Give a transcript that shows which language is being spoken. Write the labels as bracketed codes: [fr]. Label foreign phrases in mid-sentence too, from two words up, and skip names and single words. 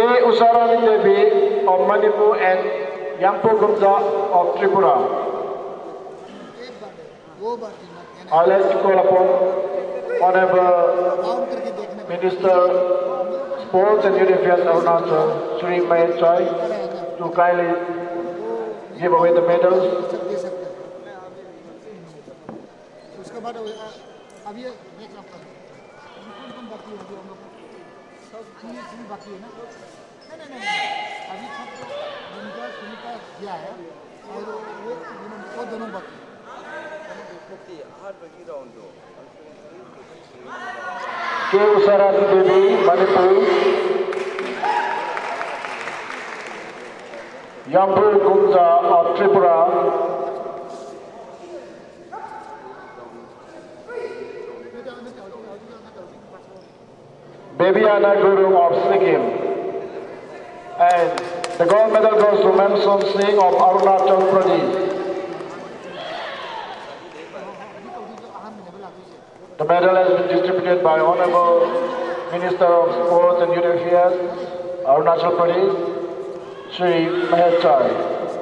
[en] Usarani Devi of Manipur and Yampu Gumza of Tripura. I'd like to call upon Honorable Minister Sports and Youth Affairs Arunachal, Shri Mahesh Rai, to kindly give away the medals. [hi] उसके बाद अब ये नेक्स्ट आपका कौन बाकी है हम लोग सब चीज बाकी है ना नहीं अभी सब जिनका सुनीता किया है और वो दोनों बाकी [en] K. Usarani Devi, Manipur. Yampu Gumza of Tripura. Bebiana Guru of Sikkim. And the gold medal goes to Memson Singh of Arunachal Pradesh. The medal has been distributed by Honorable Minister of Sports and Youth Affairs, Arunachal Pradesh, Shri Mahesh Rai.